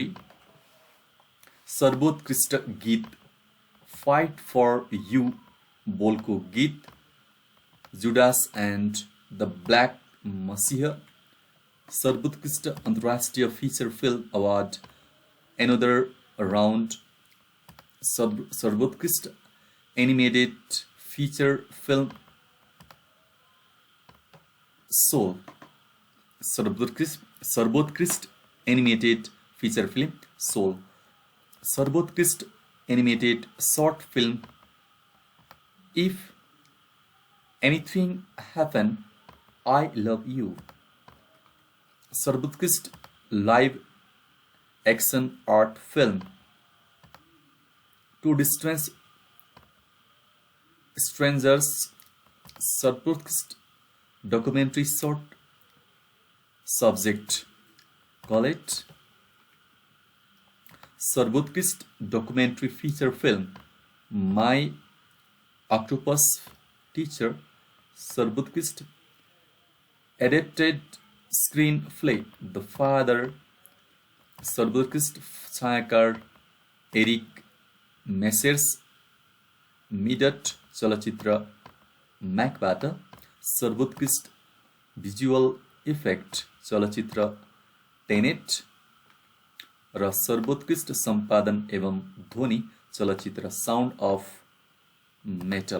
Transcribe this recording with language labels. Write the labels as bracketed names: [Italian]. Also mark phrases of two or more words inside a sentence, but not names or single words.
[Nepali] सर्वोत्कृष्ट गीत फाइट फर यु बोलको गीत जुडास एन्ड द ब्ल्याक मसीह। सर्वोत्कृष्ट अन्तर्राष्ट्रिय [English] feature film award [Nepali] एनोदर राउन्ड। सर्वोत्कृष्ट [English] animated feature film [Nepali] सोल। सर्वोत्कृष्ट [English] animated feature film [Nepali] सोल। सर्वोत्कृष्ट [English] animated short film [Nepali] इफ एनीथिंग हैपन आई लव यू। सर्वोत्कृष्ट [English] live action art film [Nepali] टू डिस्टेंस स्ट्रेंजर्स। सर्वोत्कृष्ट [English] documentary short subject [Nepali] कॉलेज। सर्वोत्कृष्ट [English] documentary feature film [Nepali] माई ऑक्टोपस टीचर। सर्वोत्कृष्ट [English] adapted screen play [Nepali] द फादर। सर्वोत्कृष्ट छायाकार एरिक मेसेर्स मिडट चलचित्र म्याकबाट। सर्वोत्कृष्ट [English] visual effect [Nepali] चलचित्र टेनेट र सर्वोत्कृष्ट सम्पादन एवं ध्वनि चलचित्र साउन्ड अफ मेटल।